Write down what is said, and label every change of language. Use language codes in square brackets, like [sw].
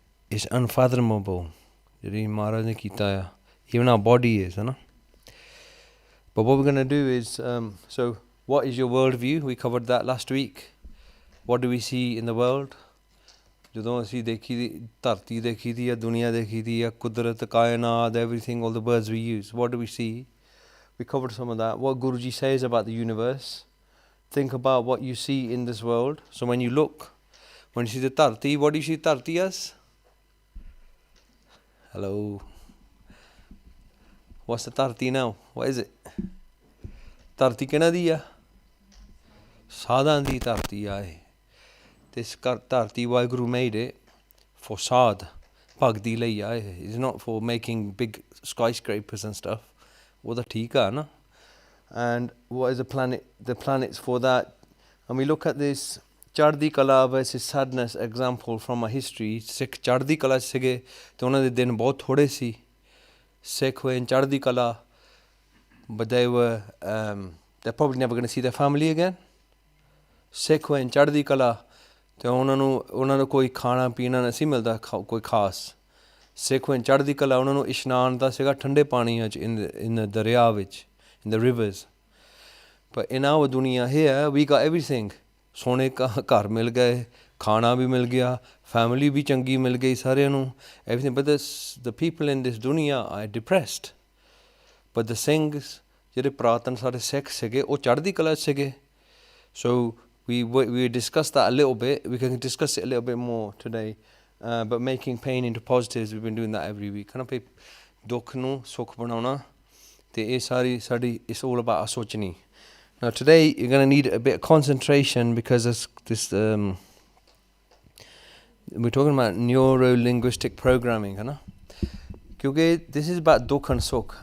[en] It's unfathomable. [pa] Maharaj ne kita. [en] Even our body is, na. But what we're going to do is, so what is your worldview? We covered that last week. What do we see in the world? [pa] ਜਦੋਂ ਅਸੀਂ ਦੇਖੀ ਧਰਤੀ ਦੇਖੀ ਦੀ ਹੈ ਦੁਨੀਆ ਦੇਖੀ ਦੀ ਹੈ ਕੁਦਰਤ ਕਾਇਨਾਤ [en] everything, all the words we use, what do we see? We covered some of that. What Guruji says about the universe. Think about what you see in this world. So when you look, when you see the dharti, what do you see dharti as? Hello. What's the dharti now? What is it? [pa] Dharti ਕਿਹਨਾਂ ਦੀ ਆ? ਸਾਧਾਂ ਦੀ ਧਰਤੀ ਆ ਇਹ. [en] This dharti, Guru made it for sadh, [pa] bhagdi lai aaye. [en] It's not for making big skyscrapers and stuff. [pa] Wo ta theek hai na. [en] And what is the planet? The planets for that. And we look at this Chardi Kala versus sadness example from our history. [pa] Sikh Chardi Kala sige te ਉਹਨਾਂ ਦੇ ਦਿਨ ਬਹੁਤ ਥੋੜੇ ਸੀ. [en] Sikh were in Chardi Kala, but they were they're probably never going to see their family again. Sikh were in Chardi Kala. [pa] ਤੇ ਉਹਨਾਂ ਨੂੰ ਕੋਈ ਖਾਣਾ ਪੀਣਾ ਨਹੀਂ ਸੀ ਮਿਲਦਾ ਕੋਈ ਖਾਸ. ਸਿੱਖ ਵਿੱਚ ਚੜ੍ਹਦੀ ਕਲਾ ਉਹਨਾਂ ਨੂੰ ਇਸ਼ਨਾਨ ਦਾ ਸੀਗਾ ਠੰਡੇ ਪਾਣੀਆਂ 'ਚ in the ਦਰਿਆ ਵਿੱਚ, [en] in the rivers. But in our dunya here we got everything. [pa] ਸੋਨੇ ਘਰ ਮਿਲ ਗਏ, ਖਾਣਾ ਵੀ ਮਿਲ ਗਿਆ, family ਵੀ ਚੰਗੀ ਮਿਲ ਗਈ ਸਾਰਿਆਂ ਨੂੰ, everything. [en] But the people in this dunya are depressed. But the Singhs [pa] ਜਿਹੜੇ ਪ੍ਰਾਤਨ ਸਾਡੇ ਸਿੱਖ ਸੀਗੇ ਉਹ ਚੜ੍ਹਦੀ ਕਲਾ 'ਚ ਸੀਗੇ. [en] So we discussed that a little bit. We can discuss it a little bit more today. But making pain into positives, we've been doing that every week. [pa] Dukh nu sukh banauna. [en] It's all about our sochni. Now today you're going to need a bit of concentration because this we're talking about neuro-linguistic programming, because this is about dukh and sukh.